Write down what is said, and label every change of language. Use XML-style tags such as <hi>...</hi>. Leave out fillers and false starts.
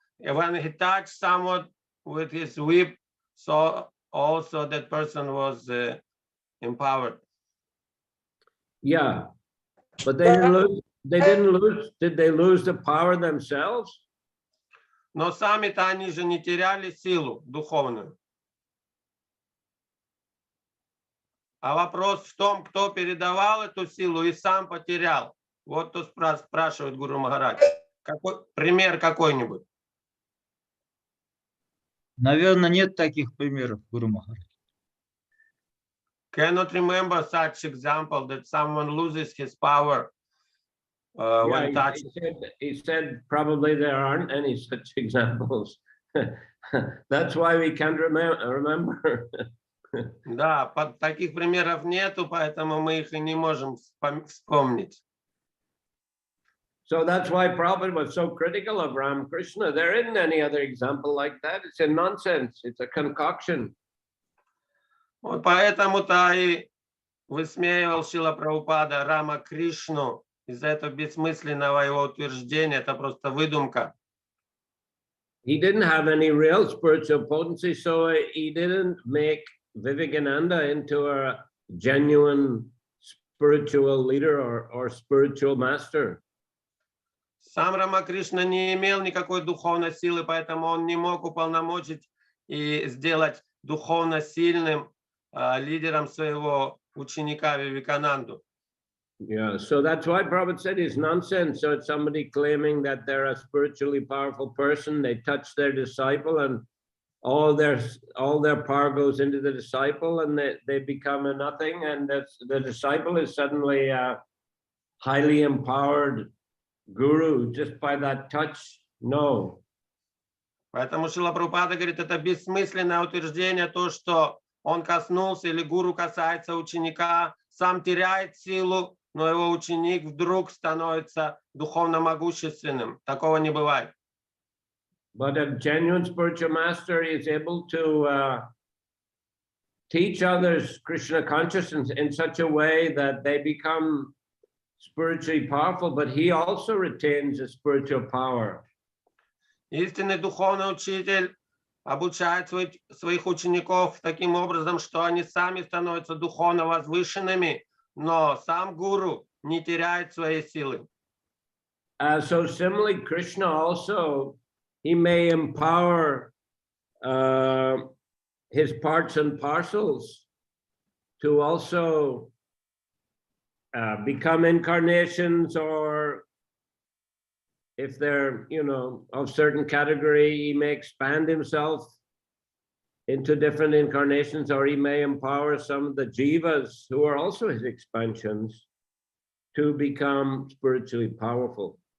<en>When he touched someone with his whip, so also that person was empowered. Yeah, but they didn't lose. Did they lose the power themselves?</en> <ru>Но сами-то они же не теряли силу духовную. А вопрос в том, кто передавал эту силу и сам потерял. Вот то спрашивает Гуру Махарадж. Пример какой-нибудь? Наверное, нет таких примеров, Гуру Махарадж.</ru> <en>Cannot remember such example that someone loses his power when touched. He said probably there aren't any such examples. That's why we can't remember.</en> <ru>Да, таких примеров нету, поэтому мы их и не можем вспомнить.</ru> <en>So that's why Prabhupada was so critical of Ramakrishna. There isn't any other example like that. It's a nonsense. It's a concoction.</en> <ru>Вот поэтому-то и высмеивал Шрила Прабхупада Рама Кришну из-за этого бессмысленного его утверждения. Это просто выдумка.</ru> <en>He didn't have any real spiritual potency, so he didn't make Vivekananda into a genuine spiritual leader or spiritual master.</en> <ru>Сам Рамакришна не имел никакой духовной силы, поэтому он не мог уполномочить и сделать духовно сильным лидером своего ученика Вивекананду.</ru> <en>Yeah, so that's why Prabhupada said it's nonsense. So it's somebody claiming that they're a spiritually powerful person. They touch their disciple, and all their power goes into the disciple, and they become a nothing. And the disciple is suddenly a highly empowered guru just by that touch. No.</en> <ru>Поэтому Шрила Прабхупада говорит, это бессмысленное утверждение, то, что он коснулся или гуру касается ученика, сам теряет силу, но его ученик вдруг становится духовно могущественным. Такого не бывает.</ru> <en>But a genuine spiritual master is able to teach others Krishna consciousness in such a way that they become spiritually powerful, but he also retains a spiritual power.</en> <ru>Истинный духовный учитель обучает своих учеников таким образом, что они сами становятся духовно возвышенными, но сам гуру не теряет своей силы.</ru> <en>So similarly, Krishna also, he may empower his parts and parcels to also become incarnations, or if they're, of certain category, he may expand himself into different incarnations, or he may empower some of the jivas who are also his expansions to become spiritually powerful.</en>